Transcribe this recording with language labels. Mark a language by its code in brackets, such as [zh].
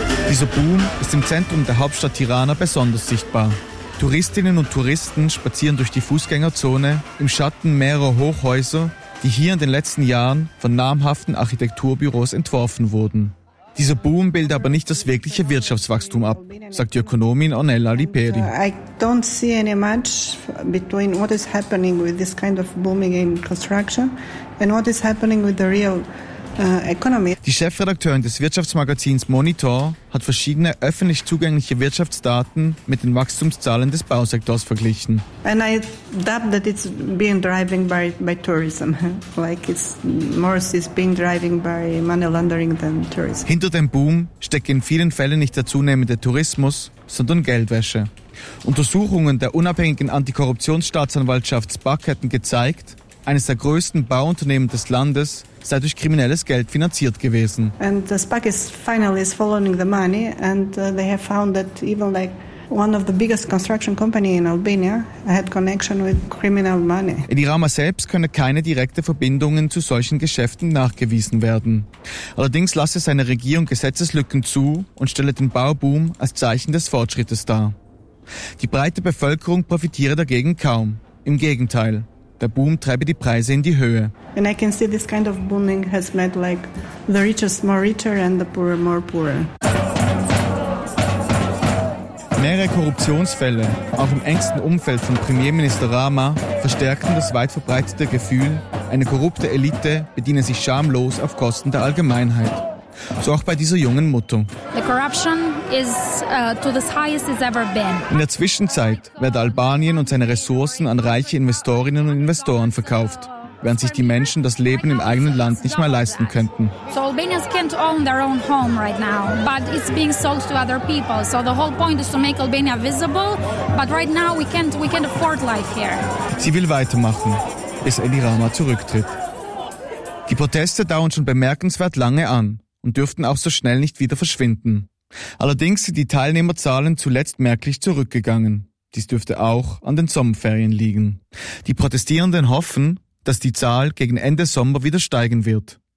[de] Dieser Boom ist im Zentrum der Hauptstadt Tirana besonders sichtbar. Touristinnen und Touristen spazieren durch die Fußgängerzone im Schatten mehrerer Hochhäuser, die hier in den letzten Jahren von namhaften Architekturbüros entworfen wurden. Dieser Boom bildet aber nicht das wirkliche Wirtschaftswachstum ab, sagt die Ökonomin Ornella Liperi. [en] I don't see any match between what is happening with this kind of booming in construction and what is happening with the real economy. [de] Die Chefredakteurin des Wirtschaftsmagazins Monitor hat verschiedene öffentlich zugängliche Wirtschaftsdaten mit den Wachstumszahlen des Bausektors verglichen. [en] And I doubt that it's being driven by tourism. Like it's more is being driven by money laundering than tourism. [de] Hinter dem Boom steckt in vielen Fällen nicht der zunehmende Tourismus, sondern Geldwäsche. Untersuchungen der unabhängigen Antikorruptionsstaatsanwaltschaft SPAC hätten gezeigt, eines der größten Bauunternehmen des Landes sei durch kriminelles Geld finanziert gewesen. [en] And the SPAC is finally following the money and they have found that even like one of the biggest construction company in Albania had connection with criminal money. [de] In Rama selbst könne keine direkte Verbindungen zu solchen Geschäften nachgewiesen werden. Allerdings lasse seine Regierung Gesetzeslücken zu und stelle den Bauboom als Zeichen des Fortschrittes dar. Die breite Bevölkerung profitiere dagegen kaum. Im Gegenteil. Der Boom treibe die Preise in die Höhe. [en] And I can see this kind of booming has made like the richest more richer and the poorer more poorer. [de] Mehrere Korruptionsfälle, auch im engsten Umfeld von Premierminister Rama, verstärkten das weit verbreitete Gefühl, eine korrupte Elite bediene sich schamlos auf Kosten der Allgemeinheit. So auch bei dieser jungen Mutter. [en] The corruption is to the highest it's ever been. [de] In der Zwischenzeit werden Albanien und seine Ressourcen an reiche Investorinnen und Investoren verkauft, während sich die Menschen das Leben im eigenen Land nicht mehr leisten könnten. [en] So Albanians can't own their own home right now, but it's being sold to other people. So the whole point is to make Albania visible, but right now we can't afford life here. [de] Sie will weitermachen, bis Edi Rama zurücktritt. Die Proteste dauern schon bemerkenswert lange an und dürften auch so schnell nicht wieder verschwinden. Allerdings sind die Teilnehmerzahlen zuletzt merklich zurückgegangen. Dies dürfte auch an den Sommerferien liegen. Die Protestierenden hoffen, dass die Zahl gegen Ende Sommer wieder steigen wird.